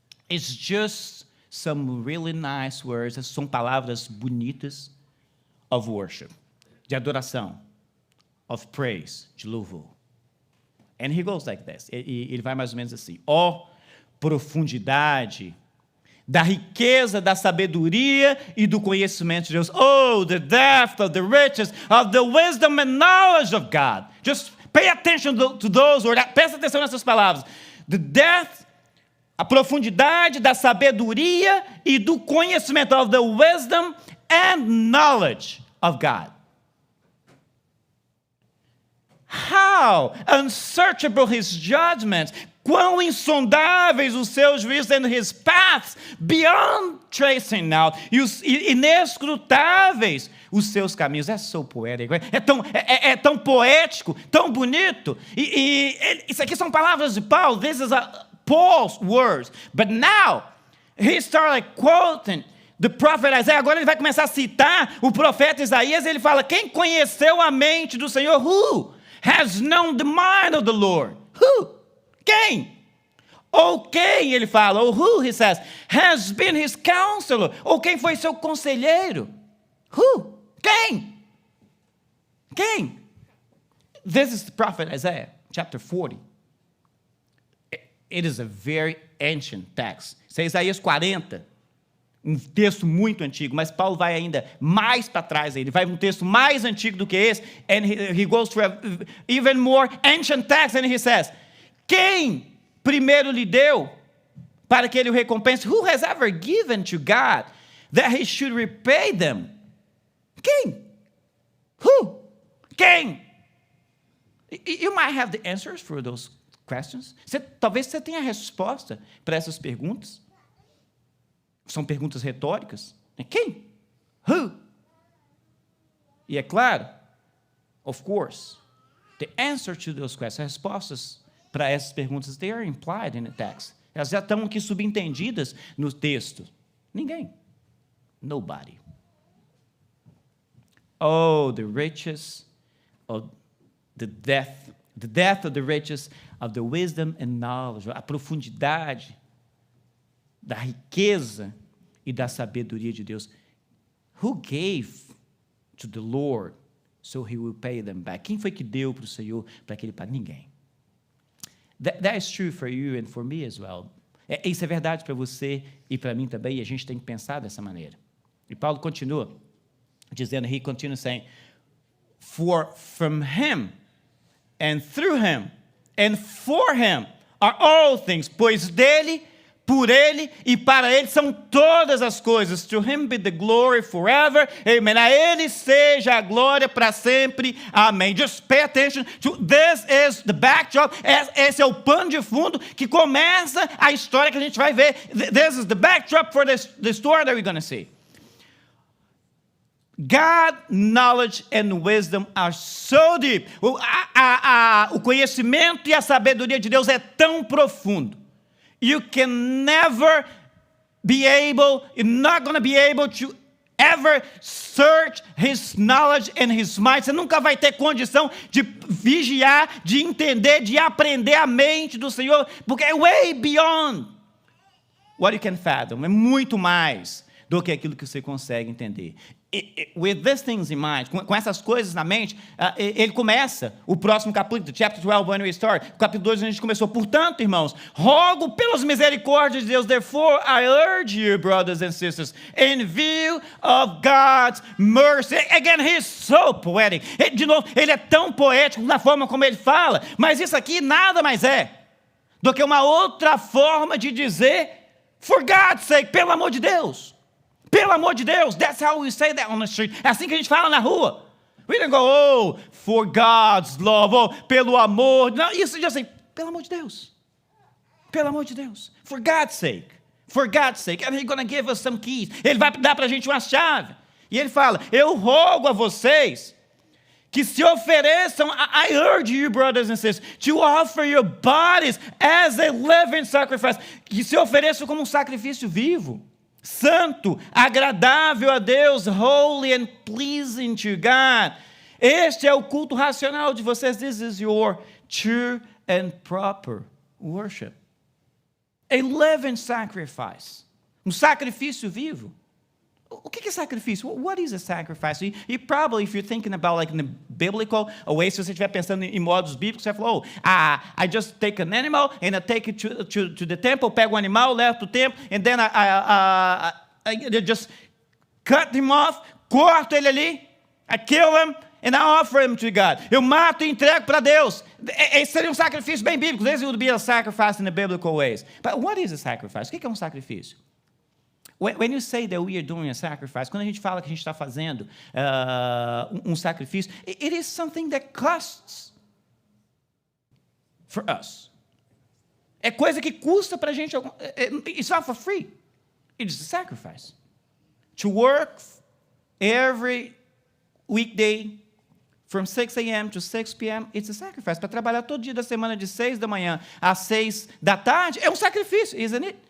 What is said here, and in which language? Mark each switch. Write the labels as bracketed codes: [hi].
[en] It's just some really nice words, [pt] são palavras bonitas [en] of worship, [pt] de adoração, [en] of praise, [pt] de louvor. [en] And he goes like this, [pt] ele vai mais ou menos assim, profundidade da riqueza, da sabedoria e do conhecimento de Deus. [en] Oh, the depth of the riches of the wisdom and knowledge of God. Just pay attention to those words. [pt] Presta atenção nessas palavras. [en] The depth, [pt] a profundidade da sabedoria e do conhecimento, [en] of the wisdom and knowledge of God. How unsearchable his judgments, [pt] quão insondáveis os seus juízos, [en] and his paths beyond tracing out, [pt] e inescrutáveis os seus caminhos. É so poético, é tão poético, tão bonito. Isso aqui são palavras de Paulo. [en] This is Paul's words. But now, he started quoting the prophet Isaiah. [pt] Agora ele vai começar a citar o profeta Isaías. Ele fala, quem conheceu a mente do Senhor? [en] Who has known the mind of the Lord? Who? [pt] Quem? Ou quem, ele fala, ou [en] who, he says, has been his counselor? [pt] Ou quem foi seu conselheiro? [en] Who? [pt] Quem? Quem? [en] This is the prophet Isaiah, chapter 40. It is a very ancient text. [pt] Isso é Isaías 40. Um texto muito antigo, mas Paulo vai ainda mais para trás. Ele vai um texto mais antigo do que esse. [en] And he goes to an even more ancient text, and he says, [pt] quem primeiro lhe deu para que ele o recompense? [en] Who has ever given to God that he should repay them? [pt] Quem? [en] Who? Quem? You might have the answers for those questions. [pt] Talvez você tenha a resposta para essas perguntas. São perguntas retóricas. Quem? [en] Who? [pt] E é claro, [en] of course, the answer to those questions, [pt] as respostas para essas perguntas, [en] they are implied in the text. [pt] Elas já estão aqui subentendidas no texto. Ninguém. [en] Nobody. Oh, the riches of the depth of the riches of the wisdom and knowledge, [pt] a profundidade da riqueza e da sabedoria de Deus. [en] Who gave to the Lord so he will pay them back? [pt] Quem foi que deu para o Senhor para que ele pague? Ninguém. [en] That is true for you and for me as well. [pt] Isso é verdade para você e para mim também, e a gente tem que pensar dessa maneira. E Paulo continua dizendo, [en] he continues saying, for from him and through him and for him are all things, [pt] pois dele, por ele e para ele são todas as coisas. [en] To him be the glory forever. Amen. [pt] A ele seja a glória para sempre. Amém. [en] Just pay attention to this is the backdrop. [pt] Esse é o pano de fundo que começa a história que a gente vai ver. [en] This is the backdrop for the story that we're going to see. God, knowledge and wisdom are so deep. [pt] O conhecimento e a sabedoria de Deus é tão profundo. [en] You can never be able, you're not going to be able to ever search his knowledge and his mind. [pt] Você nunca vai ter condição de vigiar, de entender, de aprender a mente do Senhor, porque é [en] way beyond what you can fathom. [pt] É muito mais do que aquilo que você consegue entender. [en] With these things in mind, [pt] com essas coisas na mente, ele começa o próximo capítulo, [en] chapter 12, when we start. [pt] O capítulo 2 a gente começou. Portanto, irmãos, rogo pelas misericórdias de Deus, [en] therefore I urge you, brothers and sisters, in view of God's mercy. Again, he's so poetic. [pt] De novo, ele é tão poético na forma como ele fala, mas isso aqui nada mais é do que uma outra forma de dizer, [en] for God's sake, [pt] pelo amor de Deus. Pelo amor de Deus, [en] that's how we say that on the street. [pt] É assim que a gente fala na rua. [en] We don't go, oh, for God's love, oh, [pt] pelo amor. Não, isso já sei, pelo amor de Deus. Pelo amor de Deus. [en] For God's sake. For God's sake. And he's going to give us some keys. [pt] Ele vai dar para a gente uma chave. E ele fala, eu rogo a vocês que se ofereçam, [en] I urge you, brothers and sisters, to offer your bodies as a living sacrifice. [pt] Que se ofereçam como um sacrifício vivo. Santo, agradável a Deus, [en] holy and pleasing to God. [pt] Este é o culto racional de vocês. [en] This is your true and proper worship. A living sacrifice. [pt] Um sacrifício vivo. O que é sacrifício? [en] What is a sacrifice? You probably, if you're thinking about like in the biblical way, [pt] se você estiver pensando em modos bíblicos, [en] você fala, I just take an animal and I take it to the temple, [pt] pego o animal, levo para o templo, [en] and then I just cut him off, [pt] corto ele ali, [en] I kill him, and I offer him to God. [pt] Eu mato e entrego para Deus. Esse seria um sacrifício bem bíblico. [en] This would be a sacrifice in the biblical ways. But what is a sacrifice? [pt] O que é um sacrifício? [en] When you say that we are doing a sacrifice, [pt] quando a gente fala que a gente está fazendo um sacrifício, [en] it is something that costs for us. [pt] É coisa que custa para a gente. [en] It's not for free. It's a sacrifice. To work every weekday from 6 a.m. to 6 p.m., it's a sacrifice. [pt] Para trabalhar todo dia da semana de 6 da manhã às 6 da tarde, é um sacrifício, [en] isn't it?